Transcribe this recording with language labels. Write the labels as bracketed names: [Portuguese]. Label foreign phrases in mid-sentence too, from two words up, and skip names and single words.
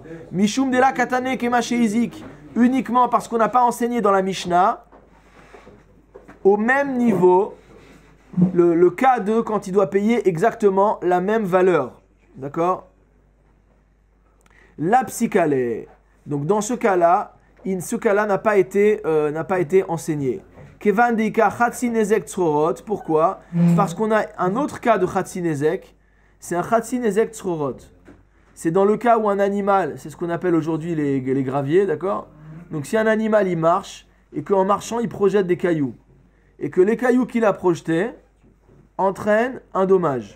[Aramaic] משום דלא קתני כמה שהזיק, [French] uniquement parce qu'on n'a pas enseigné dans la Mishnah, au même niveau, le cas de quand il doit payer exactement la même valeur. D'accord? La psychale. Donc dans ce cas-là, ce cas-là n'a pas été enseigné. [Aramaic] כיון דאיכא חצי נזק צרורות. [French] Pourquoi? Parce qu'on a un autre cas de [Hebrew] חצי נזק. [French] C'est un [Hebrew] חצי נזק צרורות. [French] C'est dans le cas où un animal, c'est ce qu'on appelle aujourd'hui les graviers, d'accord? Donc si un animal il marche et qu'en marchant il projette des cailloux et que les cailloux qu'il a projetés entraînent un dommage.